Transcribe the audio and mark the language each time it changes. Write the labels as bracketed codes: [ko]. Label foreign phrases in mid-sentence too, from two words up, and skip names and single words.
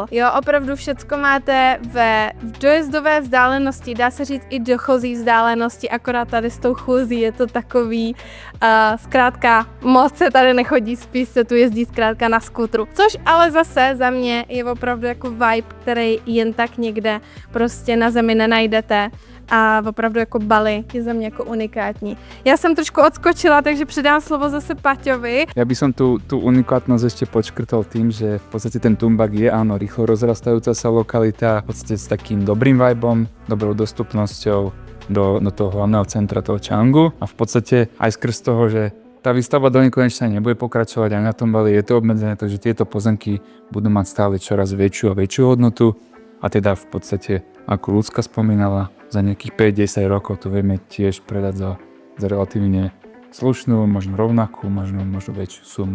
[cs] Jo, opravdu všecko máte v dojezdové vzdálenosti, dá se říct i dochozí vzdálenosti, akorát tady s tou chůzí je to takový, zkrátka moc se tady nechodí, spíš se tu jezdí zkrátka na skútru. Což ale zase za mě je opravdu jako vibe, který jen tak někde prostě na zemi nenajdete. A opravdu jako Bali je za mě jako unikátní. Já jsem trošku odskočila, takže předám slovo zase Paťovi. [sk] Ja by som tú unikátnosť ešte počkrtol tým, že v podstate ten Tumbak je áno rýchlo rozrastajúca sa lokalita, v podstate s takým dobrým vibom, dobrou dostupnosťou do toho hlavného centra toho Changu a v podstate aj skrz toho, že tá výstavba do nekonečna nebude pokračovať aj na tom Bali, je to obmedzené, takže tieto pozemky budú mať stále čoraz väčšiu a väčšiu hodnotu a teda v podstate, ako Ľudská spomínala, za nejakých 5-10 rokov to vieme tiež predať za relatívne slušnú, možno rovnakú, možno väčšiu sumu.